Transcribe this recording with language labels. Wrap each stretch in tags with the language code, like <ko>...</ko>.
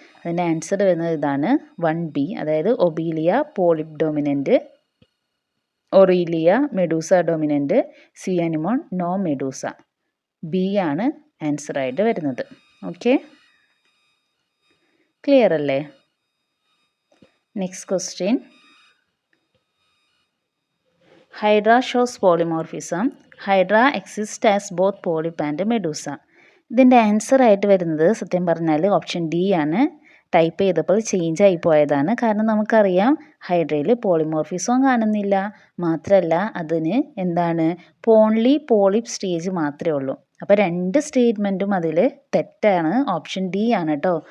<ml>അതിൻ്റെ ആൻസർ വരുന്നത് ഇതാണ്, 1B. അതായത് Obelia polyp dominant, Aurelia Medusa dominant, C anemone no Medusa. B ആണ് ആൻസർ ആയിട്ട് വരുന്നത്. ഓക്കെ, ക്ലിയർ അല്ലേ? Next question</ml> <en>Hydra shows polymorphism. Hydra exists as both polyp and medusa.</en> <ml>ഇതിൻ്റെ answer ആയിട്ട് വരുന്നത് സത്യം പറഞ്ഞാൽ ഓപ്ഷൻ ഡി ആണ്. ടൈപ്പ് ചെയ്തപ്പോൾ ചേഞ്ച് ആയി പോയതാണ്. കാരണം നമുക്കറിയാം ഹൈഡ്രയിൽ പോളിമോർഫിസം കാണുന്നില്ല. മാത്രമല്ല അതിന് എന്താണ് ഓൺലി പോളിപ്പ് സ്റ്റേജ് മാത്രമേ ഉള്ളൂ. അപ്പോൾ രണ്ട് സ്റ്റേറ്റ്മെൻറ്റും അതിൽ തെറ്റാണ്. ഓപ്ഷൻ ഡി ആണ് കേട്ടോ.</ml>